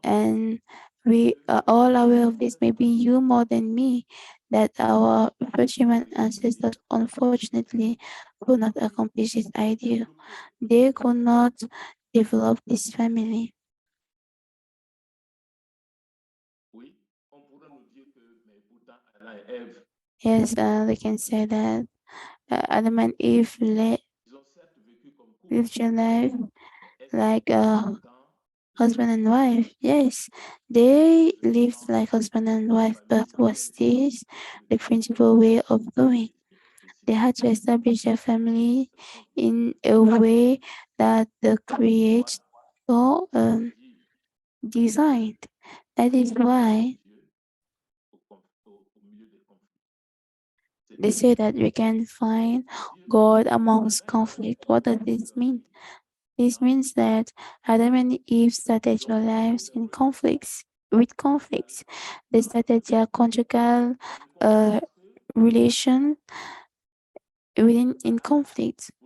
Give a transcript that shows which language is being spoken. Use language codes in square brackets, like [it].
[en] And we are all aware of this, maybe you more than me, that our first human ancestors unfortunately could not accomplish this ideal. They could not develop this family. [fr] oui, on pourrait nous dire que, mais pourtant, Adam et Ève, [en] Yes, they can say that Adam and Eve [fr] ils ont certes vécu comme couple, [en] lived their life [fr] mais est-ce [en] like [fr] quand [en] husband and wife. Yes, they lived like husband and wife, but was this the principal way of doing? They had to establish their family in a way that the Creator [fr] dire [en] designed. That is why [fr] Dieu au milieu des conflits? [en] they say that we can find God amongst conflict. What does this mean? This means that Adam and Eve started their lives in conflicts. With conflicts, they started their conjugal uh, relation within in conflict.